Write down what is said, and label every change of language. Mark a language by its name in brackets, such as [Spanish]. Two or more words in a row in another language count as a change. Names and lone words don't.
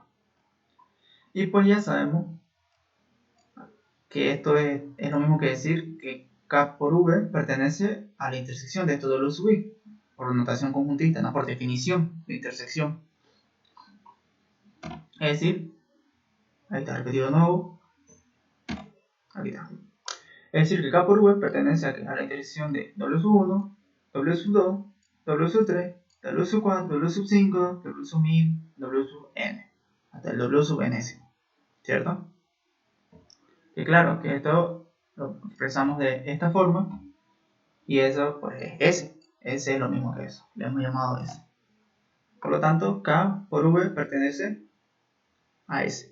[Spanish] Y pues ya sabemos que esto es lo mismo que decir que K por V pertenece a la intersección de estos W sub I, por notación conjuntista, no por definición de intersección. Es decir, ahí está repetido de nuevo, aquí está. Es decir, que K por V pertenece a la intersección de W sub 1, W sub 2, W sub 3, W sub 4, W sub 5, W sub 1000, W sub n, hasta el W sub ns, ¿cierto? Y claro, que esto lo expresamos de esta forma, y eso pues es S. S es lo mismo que eso, le hemos llamado S. Por lo tanto, K por V pertenece a S.